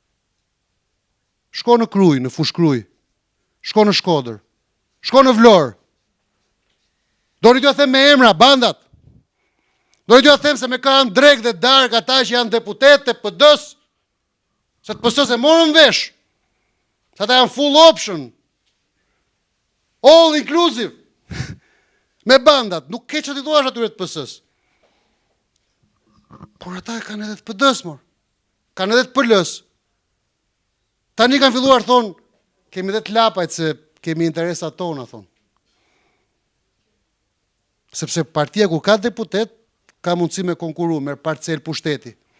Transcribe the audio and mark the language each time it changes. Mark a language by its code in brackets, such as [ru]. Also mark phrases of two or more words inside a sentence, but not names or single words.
[sq] Shko në Krujë, në Fushkruj, shko në Shkodër, shko në Vlorë, Doni t'ju them me emra, bandat. Doni t'ju them se me kanë drek dhe dark ata që janë deputet të PD-s, se të PS-s e morën vesh. Se ata janë [en] full option. All inclusive. [sq] Me bandat, nuk ke që t'i thuash atyre të PS-s. Por ata e kanë edhe të PD-s, mor. Kanë edhe të PL-s. Tani kanë filluar thonë, kemi dhe të lapajt se kemi interesat tona, thonë. Sepse partia kur ka deputet, ka mundësi me konkuru, me parcel pushteti.